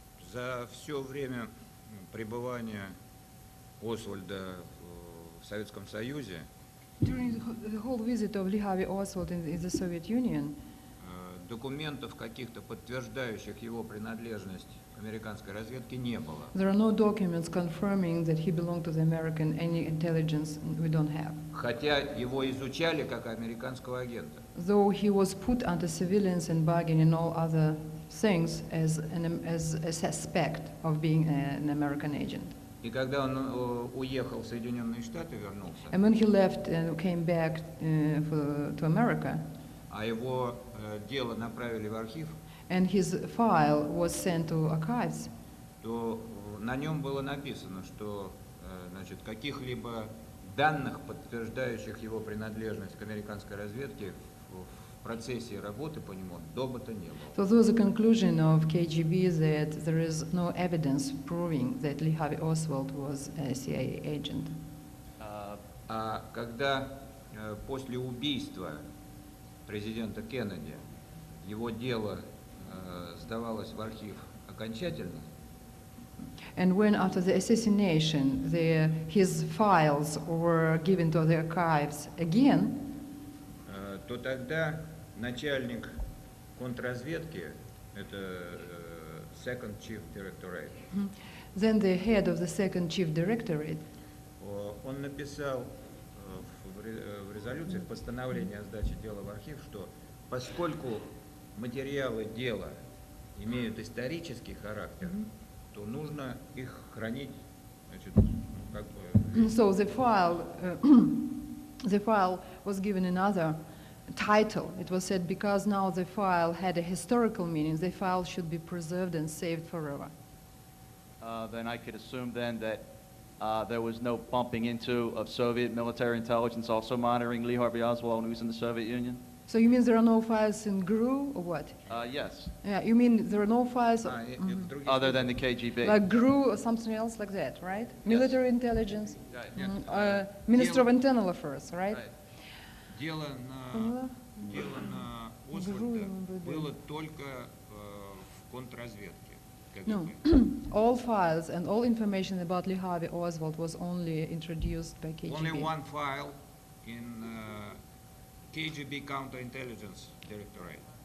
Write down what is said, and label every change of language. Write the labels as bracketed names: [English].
[Russian] За все время пребывания Освальда в Советском Союзе [English] During the whole visit of Lee Harvey Oswald in the Soviet Union, [Russian] документов каких-то подтверждающих его принадлежность американской разведки не было. [English] There are no documents confirming that he belonged to the American any intelligence we don't have. [Russian] Хотя его изучали как американского агента. [English] Though he was put under surveillance and bargaining and all other things as a suspect of being an American agent. [Russian] И когда он уехал в Соединенные Штаты, вернулся, [English] And when he left and came back to America, [Russian] а его дело направили в архив, [English] and his file was sent to archives, [Russian] то на нем было написано, что значит, каких-либо данных, подтверждающих его принадлежность к американской разведке, в процессе работы по нему добыто не было. [English] So there was a conclusion of KGB that there is no evidence proving that Lee Harvey Oswald was a CIA agent. [Russian] А когда после убийства президента Кеннеди его дело сдавалось в архив окончательно, [English] And when after the assassination his files were given to the archives again, [Russian] то тогда начальник контрразведки, это [English] Second Chief Directorate, then the head of the second chief directorate, [Russian] он написал в резолюции, в постановлении о сдаче дела в архив, что поскольку материалы дела имеют исторический характер, то нужно их хранить, значит, как бы... [English] So the file was given another title. It was said because now the file had a historical meaning, the file should be preserved and saved forever. Then I could assume then that there was no bumping into of Soviet military intelligence also monitoring Lee Harvey Oswald when he was in the Soviet Union? So you mean there are no files in GRU or what? Yes. Yeah, you mean there are no files Other than the KGB. like GRU or something else like that, right? Military intelligence, Right. Minister of Internal Affairs, right? [Russian] Дело на Освальда было только в контрразведке. [English] No, all files and all information about Lee Harvey Oswald was only introduced by KGB. Only one file in KGB Counterintelligence Directorate.